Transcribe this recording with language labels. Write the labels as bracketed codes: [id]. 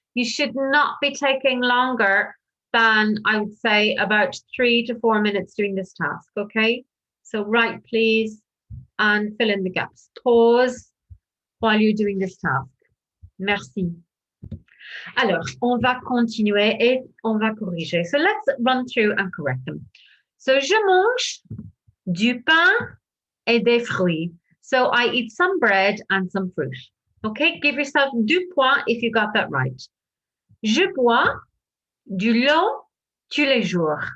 [en] You should not be taking longer than, I would say, about 3 to 4 minutes doing this task, okay? So write, please, and fill in the gaps. Pause while you're doing this task. Merci. [fr] Alors, on va continuer et on va corriger. [en] So let's run through and correct them. [fr] So, je mange du pain et des fruits. [en] So I eat some bread and some fruit. Okay, give yourself 2 points if you got that right. [fr] Je bois du l'eau tous les jours.